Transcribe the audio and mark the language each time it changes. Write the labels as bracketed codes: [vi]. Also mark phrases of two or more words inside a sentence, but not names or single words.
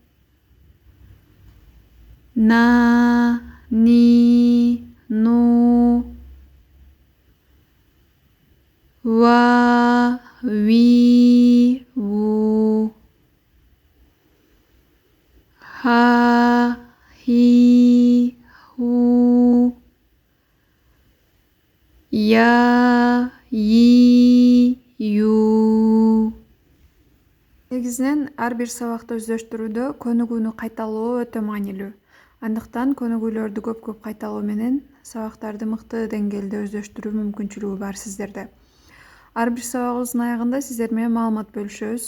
[ar] نا ني نو وا وي وو ها هي هو يا يي ю. [ky] Негизинен ар бир сабакты өздөштүрүүдө көнүгүүнү кайталоо өтө маанилүү. Андыктан көнүгүүлөрдү көп кайталоо менен сабактарды мыкты деңгээлде өздөштүрүү мүмкүнчүлүгү бар сиздерде. Ар бир сабагыбыздын аягында сиздер менен маалымат бөлүшөбүз.